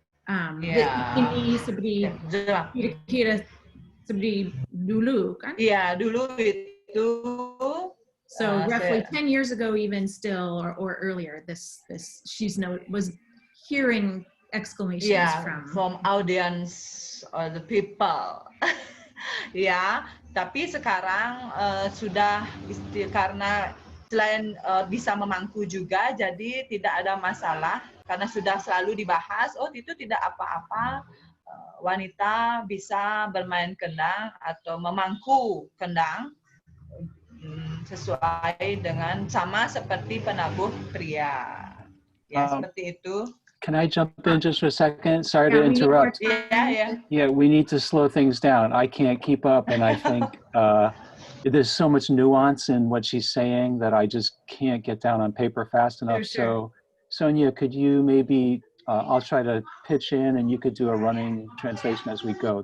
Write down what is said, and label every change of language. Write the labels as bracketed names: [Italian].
[Indonesian] Ini seperti kira-kira seperti dulu kan? Iya, dulu itu. [English] So roughly 10 years ago, even still, or earlier, this was hearing exclamations from audience or the people. [Indonesian] Ya, tapi sekarang sudah karena selain bisa memangku juga, jadi tidak ada masalah karena sudah selalu dibahas. Itu tidak apa-apa, wanita bisa bermain kendang atau memangku kendang sesuai dengan sama seperti penabuh pria. Ya, seperti itu. [English] Can I jump in just for a second? Sorry to interrupt. Yeah, we need to slow things down. I can't keep up, and I think there's so much nuance in what she's saying that I just can't get down on paper fast enough. Sure. So, Sonia, could you maybe, I'll try to pitch in, and you could do a running translation as we go.